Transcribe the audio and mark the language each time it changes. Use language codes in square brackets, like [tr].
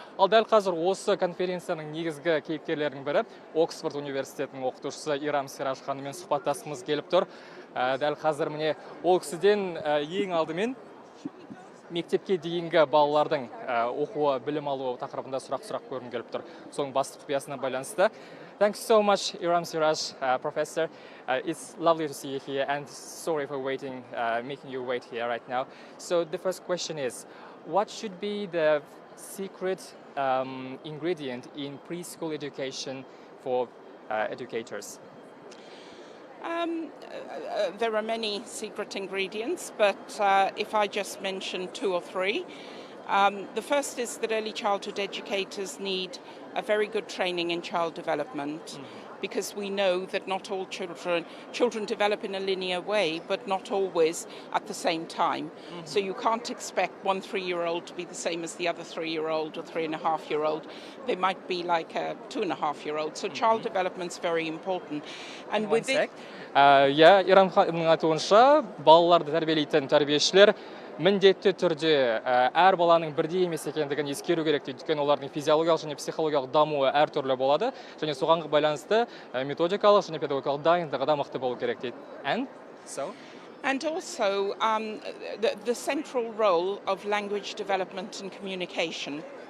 [kk] Ал дәл қазір осы конференцияның негізгі кейіпкерлерінің бірі Оксфорд университетінің оқытушысы Ирам Сираж ханыммен сұхбаттасқымыз келіп тұр. Дәл қазір міне ол кісіден ең алдымен мектепке дейінгі балалардың оқуы, білім алуы тақырыбында сұрақ көргім келіп тұр. Соның басты құпиясына байланысты. [en] Thanks so much, Iram Siraj, Professor. It's lovely to see you here, and sorry for waiting, making you wait here right now. So the first question is, what should be the secret ingredient in preschool education for educators? There are many secret ingredients, but if I just mention two or three, the first is that early childhood educators need a very good training in child development, because we know that not all children develop in a linear way, but not always at the same time. So you can't expect one 3-year-old to be the same as the other 3-year-old or 3.5-year-old. They might be like a 2.5-year-old. So child development's very important. And with it, [kk] Ирам ханымның айтуынша, балаларды тәрбиелейтін тәрбиешілер міндетті түрде әр баланың бірдей емес екендігін ескеру керек дейді. Өйткені олардың физиологиялық және психологиялық дамуы әртүрлі болады, және соған байланысты методикалық және педагогикалық дайындығы да мықты болу керек дейді. [en] And also the central role of language development and communication.